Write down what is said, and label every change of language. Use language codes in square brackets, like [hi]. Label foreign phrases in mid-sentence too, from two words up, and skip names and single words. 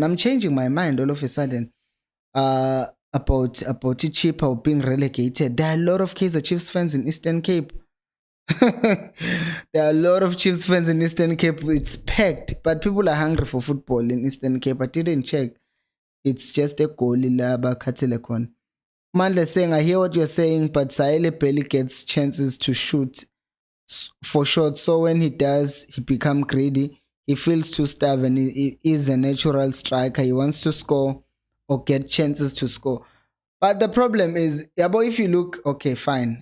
[en] I'm changing my mind all of a sudden about Chippa being relegated. There are a lot of Kaizer Chiefs fans in Eastern Cape. There are a lot of Chiefs fans in Eastern Cape. It's packed, but people are hungry for football in Eastern Cape. I didn't check. It's just a goal laba Katelekon. Mandla saying, I hear what you're saying, but Saele barely gets chances to shoot for shots. So when he does, he becomes greedy. He feels too stubborn. He is a natural striker. He wants to score or get chances to score. But the problem is, yeah, but if you look, okay, fine.